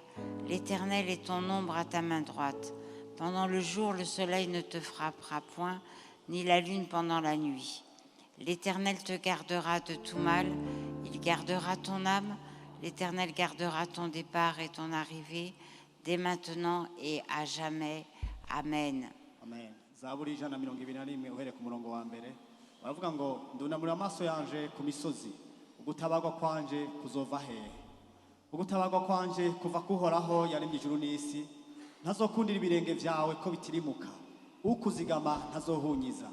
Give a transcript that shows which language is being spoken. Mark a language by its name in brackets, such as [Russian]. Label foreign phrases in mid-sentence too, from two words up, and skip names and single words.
[French] L'Éternel est ton ombre à ta main droite. Pendant le jour, le soleil ne te frappera point, ni la lune pendant la nuit. L'Éternel te gardera de tout mal. Il gardera ton âme. L'Éternel gardera ton départ et ton arrivée, dès maintenant et à jamais. Amen. Amen. [Rundi] Zaburi 121 uhereye ku murongo wa mbere baravuga ngo ndunamura amaso yanje ku misozi ugutabarwa kwanje kuzova hehe ugutabarwa kwanje kuva kuhoraho yaremye ijuru n'isi ntazokundira ibirenge vyawe ko bitirimuka ukuzigama ntazohunyiza